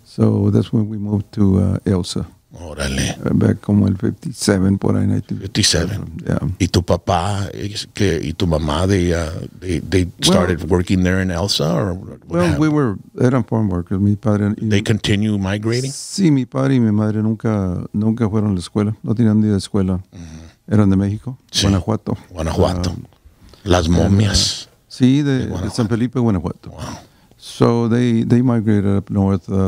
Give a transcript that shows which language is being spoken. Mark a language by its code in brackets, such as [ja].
[en] So that's when we moved to Elsa. [es] Órale. Back como el 57, por ahí. 57. [en] Yeah. [es] ¿Y tu papá y tu mamá, [en] they started working there in Elsa? Or [es] well, eran [en] farm workers. [es] Mi padre, [en] they continue migrating? [es] Sí, mi padre y mi madre nunca fueron a la escuela. No tenían ni de escuela. Eran de México, sí. Guanajuato. Las momias. Sí, de San Felipe, Guanajuato. [en] Wow. So they migrated up north.